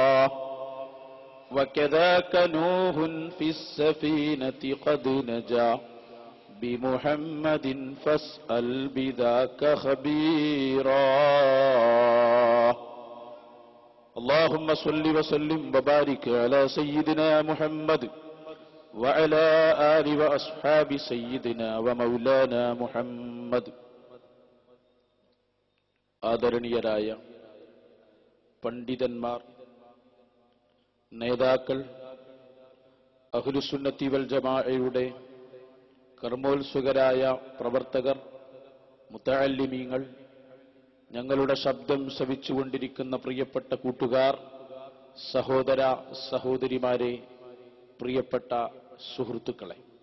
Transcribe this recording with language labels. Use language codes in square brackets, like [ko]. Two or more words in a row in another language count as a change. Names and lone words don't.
[ar] وكذاك نوح في السفينة قد نجا بمحمد فاسأل بذاك خبيرا. اللهم صل وسلم وبارك على سيدنا محمد وعلى آل وأصحاب سيدنا ومولانا محمد. [ml] ആദരണീയരായ പണ്ഡിതന്മാർ, നേതാക്കൾ, [ar] أهل السنة والجماعة [ml] കർമ്മോത്സുകരായ പ്രവർത്തകർ, മുതഅല്ലിമീങ്ങൾ, ഞങ്ങളുടെ ശബ്ദം ശ്രവിച്ചുകൊണ്ടിരിക്കുന്ന പ്രിയപ്പെട്ട കൂട്ടുകാർ, സഹോദര സഹോദരിമാരെ, പ്രിയപ്പെട്ട സുഹൃത്തുക്കളെ,